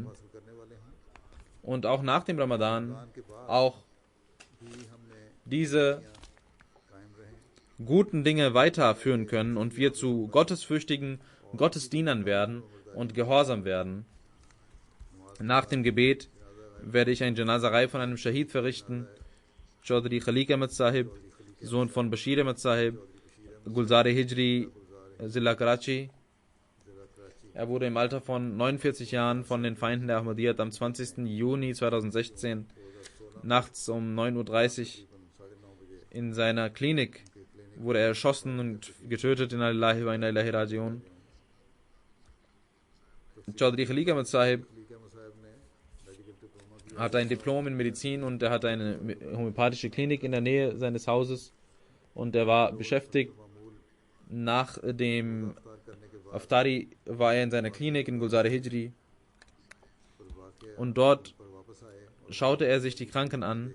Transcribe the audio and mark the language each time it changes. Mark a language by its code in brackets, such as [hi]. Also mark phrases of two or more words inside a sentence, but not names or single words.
[ur] حاصل کرنے والے ہوں [de] und auch nach dem Ramadan [ur] کے بعد [de] auch [ur] بھی ہم نے [de] diese [ur] قائم رہیں [de] guten Dinge weiterführen können und wir zu gottesfürchtigen Gottesdienern werden und gehorsam werden. Nach dem Gebet werde ich eine Janazarei von einem Shahid verrichten, Chaudhry Khalik Ahmad Sahib, Sohn von Bashir Ahmad Sahib, Gulzar-e Hijri, Zilla Karachi. Er wurde im Alter von 49 Jahren von den Feinden der Ahmadiyyat am 20. Juni 2016 nachts um 9:30 Uhr in seiner Klinik wurde er erschossen und getötet [ar] إنا لله وإنا إليه راجعون. [de] Chaudhry Khalik Ahmad Sahib hatte ein Diplom in Medizin und er hatte eine homöopathische Klinik in der Nähe seines Hauses und er war beschäftigt. Nach dem Aftari war er in seiner Klinik in Gulzar-e Hijri und dort schaute er sich die Kranken an.